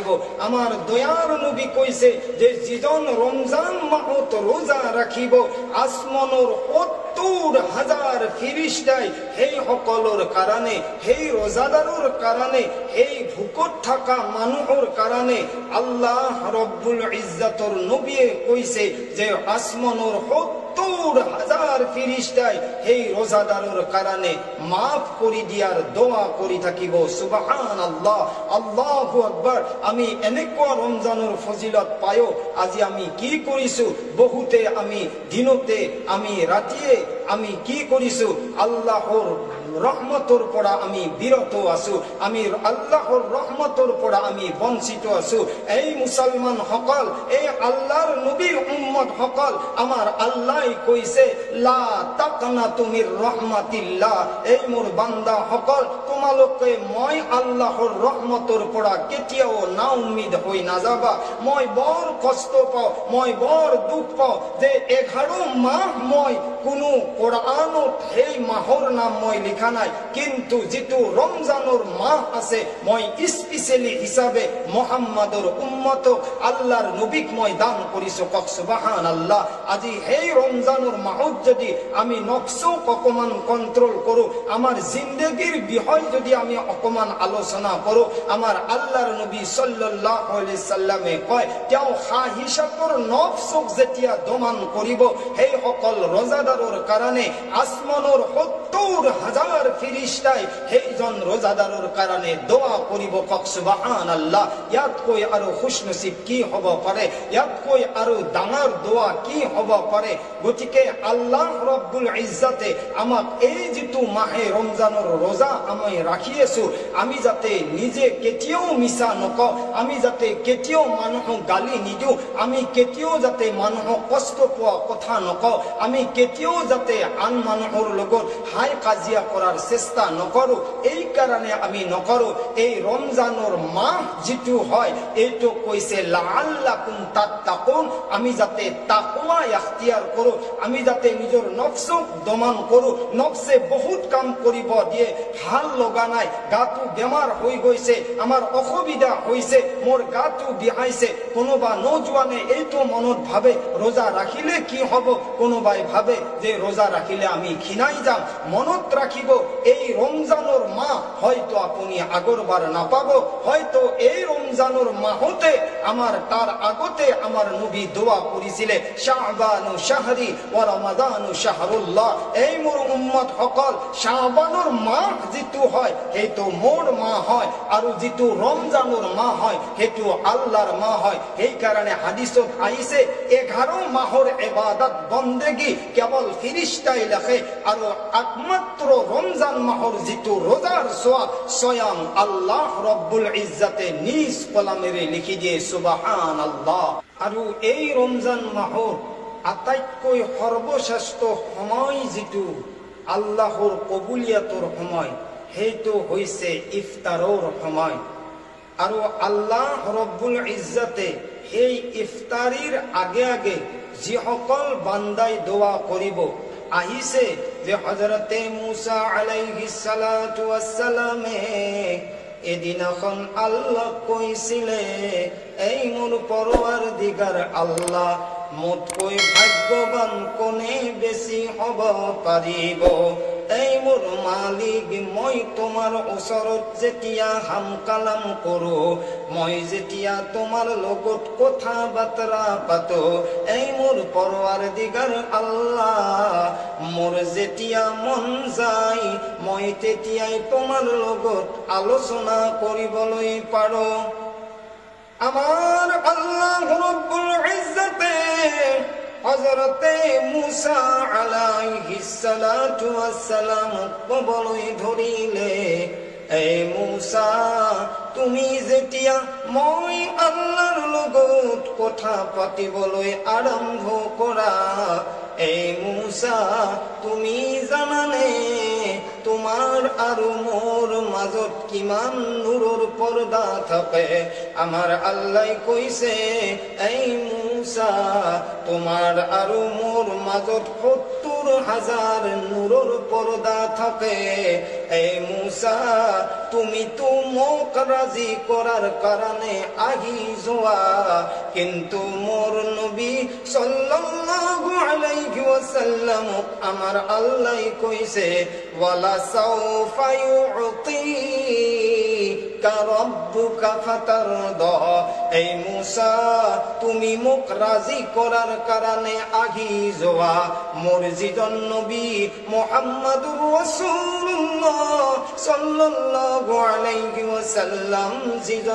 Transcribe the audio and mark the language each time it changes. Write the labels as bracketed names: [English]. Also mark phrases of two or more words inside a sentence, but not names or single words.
[Assamese] আমাৰ দয়াৰ নবী কৈছে যে যিজন ৰমজান মাহত ৰোজা ৰাখিব, আসমানৰ ৭০,০০০ ফিৰিষ্টাই সেই সকলৰ কাৰণে, সেই ৰোজাদাৰৰ কাৰণে, সেই ভোকত থকা মানুহৰ কাৰণে [Arabic] الله رب العزة [Assamese] নবীয়ে কৈছে যে আসমানৰ ৭০,০০০ ফিরিস্তাই সেই রোজাদারের কারণে মাফ করে দিয়ার দোয়া করে থাকিব। [Arabic] سبحان الله، الله أكبر. [Assamese] আমি এনেকুৱা রমজানের ফজিলত পায়ো আজি আমি কি কৰিছো, বহুতে আমি দিনতে আমি ৰাতিয়ে আমি কি কৰিছো, আল্লাহর রহমতর পৰা আমি বিরত আছো, আমি আল্লাহর রহমতর পৰা আমি বঞ্চিত আছো। এই মুসলমান সকল, এই আল্লাহর নবীর উম্মত সকল, আমার আল্লাহ কৈছে [Arabic] لا تقنطوا من رحمة الله, [Assamese] এই মোর বান্দা সকল তোমালোকে মই আল্লাহর রহমতর পৰা কেতিয়াও না উম্মিদ হই নাযাবা। মই বৰ কষ্ট পাওঁ, মই বৰ দুখ পাওঁ যে 11 মাহ মই কোনো কোরআনত সেই মাহৰ নাম মই লিখা নাই, কিন্তু যেটো রমজানের মাহ আছে মই স্পেশালি হিসাবে মুহাম্মাদৰ উম্মতক আল্লাহর নবীক মই দান কৰিছো। কক সুবহানাল্লাহ। আজি সেই রমজানের মাহত যদি আমি নফসক অকমান কন্ট্রোল কৰো, আমার জিন্দগির বিষয় যদি আমি অকমান আলোচনা কৰো, আমার আল্লাহর নবী [Arabic] صلى الله عليه وسلم [Assamese] কয় তেওঁ খাহিশাতৰ নফসক যেতিয়া দমন কৰিব, সেই সকল রোজাদাৰৰ কাৰণে আসমানৰ ৭০,০০০ ফিরিস্তাই সেইজন রোজাদাৰৰ কাৰণে দোয়া কৰিব। কক সুবহানাল্লাহ। ইয়াতকৈ আৰু খুশনসিব কি হ'ব পাৰে, ইয়াতকৈ আৰু ডাঙৰ দোয়া কি হ'ব পাৰে। গতিকে [Arabic] الله رب العزة [Assamese] আমাক এই যেটো মাহে রমজানের রোজা আমি রাখি আছো, আমি যাতে নিজে কেতিয়াও মিছা নকওঁ, আমি যাতে কেতিয়াও মানুহক গালি নিদিওঁ, আমি কেতিয়াও যাতে মানুহক কষ্ট পোৱা কথা নকওঁ, আমি কেতিয়াও যাতে আন মানুহৰ লগত হাই কাজিয়া কৰাৰ চেষ্টা নকৰো। এই কাৰণে আমি নকৰো। এই রমজানের মাহ যেটো হয় এইটো কৈছে [Arabic] لعلكم تتقون, [Assamese] আমি যাতে তাকওয়া ইখতিয়ার কৰো, আমি যাতে নিজৰ নফসক দমন কৰো। নফসে বহুত কাম কৰিব দিয়ে, ভাল লগা নাই, গাটো বেমাৰ হৈ গৈছে, আমাৰ অসুবিধা হৈছে, মোৰ গাটো বিহাইছে। কোনোবা নজোৱানে এইটো মনত ভাবে রোজা রাখিলে কি হব, কোনোবাই ভাবে যে রোজা রাখিলে আমি ক্ষীণাই যাম। মনত রাখিব এই রমজানের মাহ হয়তো আপনি আগরবার নাপাব, হয়তো এই রমজানের মাহতে আমার তার আগতে আমার নবী দোয়া করেছিলে [Arabic] شعبان شهري ورمضان شهر الله. [Assamese] এই মোর উম্মত সকল, শাবানের মাহ যেটো হয় সেইটো মোর মাহ হয়, আর যেটো রমজানের মাহ হয় সেইটো আল্লাহর মাহ হয়। এই কারণে হাদিসত আইছে 11 মাহর ইবাদত বন্দেগী কেবল ফিরিস্তাই লেখে, আর একমাত্র রমজান মাহর যেটো রোজার সোয়াব স্বয়ং [Arabic] الله رب العزة [Assamese] নিজ কলমেৰে লিখি দিয়ে। সুবহানাল্লাহ। আৰু এই রমজান মাহৰ আটাইতকৈ সৰ্বশ্ৰেষ্ঠ সময় যেটো আল্লাহৰ কবুলিয়াতৰ সময়, সেইটো হৈছে ইফতাৰৰ সময়। আৰু [Arabic] الله رب العزة [Assamese] সেই ইফতারির আগে আগে যিসকল বান্দাই দোয়া করিব, আহিছে যে হযরতে [Arabic] موسى عليه الصلاة والسلام [Assamese] এদিনাখন আল্লাহ কইছিলে, এই মোর পরওয়ারদিগার আল্লাহ, মোতকৈ ভাগ্যবান কোনে বেশি হব পারিব। এই মোর মালিক, মই তোমার ওচৰত যেতিয়া হাম কালাম কৰো, মই যেতিয়া তোমার লগত কথা বাতৰা পাতো, এই মোর পরওয়ারদিগার আল্লাহ, মোর যেতিয়া মন যায় মই তেতিয়াই তোমার লগত আলোচনা কৰিবলৈ পাৰো। আমার [Arabic] الله رب العزة [Assamese] হযরতে [Arabic] موسى عليه الصلاة والسلام [Assamese] কবলই ধরিলে, এই মুসা তুমি যেতিয়া মই আল্লাহর লগত কথা পাতিবলৈ আৰম্ভ কৰা এই মূসা তুমি জানানে তোমার আর মোর মাজত কিমান নূরের পর্দা থাকে আমার আল্লাহ কইছে এই মূসা তোমার আর মোর মাজত ৭০,০০০ নূরের পর্দা থাকে এই মূসা তুমি তো মোক রাজি করার কারণে আহি যোৱা কিন্তু মোর নবী [Arabic] صلى الله عليه وسلم [Assamese] আমার আল্লাহ কইছে [Arabic] ولسوف يعطيك ربك فترضى [Assamese] এই মূসা তুমি মোক রাজি করার কারণে আহি যোৱা মোর যিজন নবী [Arabic] محمد رسول الله صلى الله عليه وسلم [Assamese] যিজন